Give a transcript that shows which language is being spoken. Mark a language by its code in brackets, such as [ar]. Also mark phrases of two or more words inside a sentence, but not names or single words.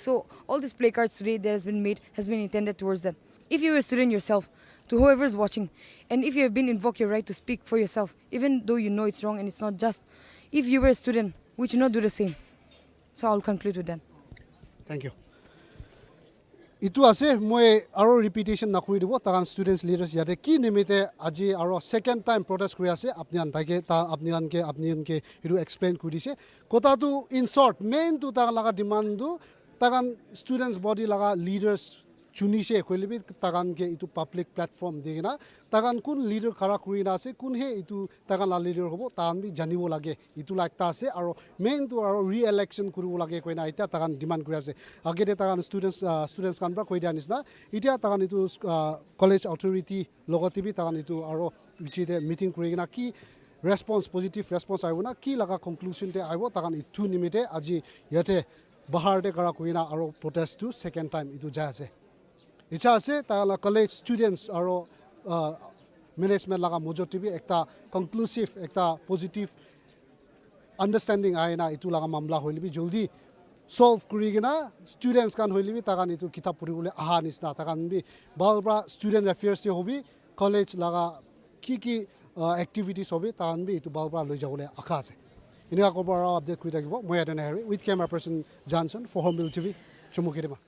[en] So all these placards today that has been made has been intended towards that. If you're a student yourself, to whoever is watching, and if you have been invoked your right to speak for yourself, even though you know it's wrong and it's not just, if you were a student, we should not do the same. So I'll conclude with that. Thank you. [nag] Itu ase moi aro repetition na kuri dibo takan [en] students leaders [nag] yate ki nimite aji aro [en] second time [nag] protest kuri ase apnian taike ta apnian ke iru explain kuri dise kota tu [en] in short [nag] main tu takan laga demand tu takan [en] students body [nag] laga leaders chuni se kholibi takan ke itu [en] public platform [nag] digina takan kun leader khara kuri na ase kun he itu takan la leader hobo takan bi janibo lage itu like ta ase aro main tu aro re-election kuribo lage koina ita takan demand kuri ase agede takan students kan pra koi dia nisna ita takan itu [en] college authority [nag] logotibi takan itu aro bichide meeting kuri na ki response [en] positive response [nag] aibo na ki laga conclusion te aibo takan itu nimite aji yate bahar de kara kuina aro protest to [en] second time [nag] itu ja ase icha ase ta [en] college students [nag] aro management laga mojotibi ekta conclusive ekta [en] positive understanding [nag] aina itu laga mamla hoilibi joldi solve kurigina students kan hoilibi takan itu kitab puribole aha nisna takan bi balbra [en] student affairs [nag] te hobi college laga ki activities hobi takan bi itu balbra loi jawole akha ase inika kobara update kuri thakibo moi adana hari [en] with camera person Johnson for Hornbill TV [nag] chumukirima